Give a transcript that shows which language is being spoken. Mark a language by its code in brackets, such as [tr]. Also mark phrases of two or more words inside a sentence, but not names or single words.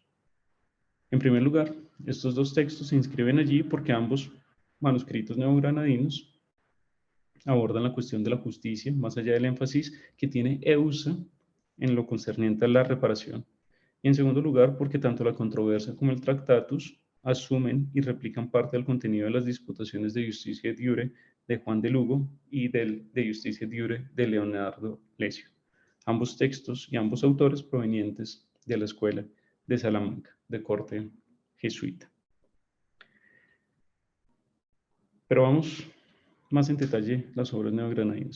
[es] En primer lugar, estos 2 textos se inscriben allí porque ambos manuscritos neogranadinos abordan la cuestión de la justicia, más allá del énfasis que tiene Eusa en lo concerniente a la reparación. Y en segundo lugar, porque tanto la controversia como el Tractatus asumen y replican parte del contenido de las disputaciones de Justitia et Iure de Juan de Lugo y de Justitia et Iure de Leonardo Lesio. Ambos textos y ambos autores provenientes de la escuela de Salamanca, de corte jesuita. Pero vamos más en detalle las obras neogranadinas.